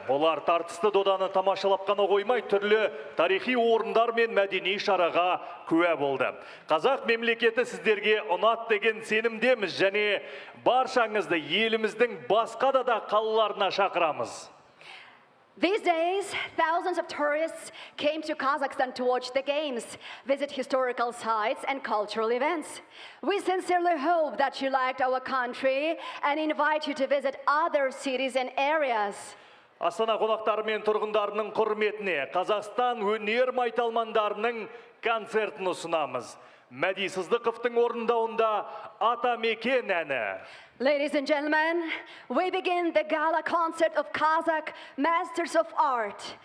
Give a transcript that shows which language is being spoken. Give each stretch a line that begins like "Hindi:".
Kazakh: Олар тартысты доданы тамашалап қана қоймай, түрлі тарихи орындар мен мәдени шараға куә болды. Қазақ мемлекеті сіздерге ұнат деген сенімдеміз және баршаңызды еліміздің басқа да қалаларына шақырамыз.
English: These days, thousands of tourists came to Kazakhstan to watch the games, visit historical sites and cultural events. We sincerely hope that you liked our country and invite you to visit other cities and areas.
Kazakh: Астана қонақтары мен тұрғындарының құрметіне Қазақстан өнер майталмандарының концертін ұсынамыз. Мәди Сыздықовтың орындауында Атамекен әні.
English: Ladies and gentlemen, we begin the gala concert of Kazakh Masters of Art.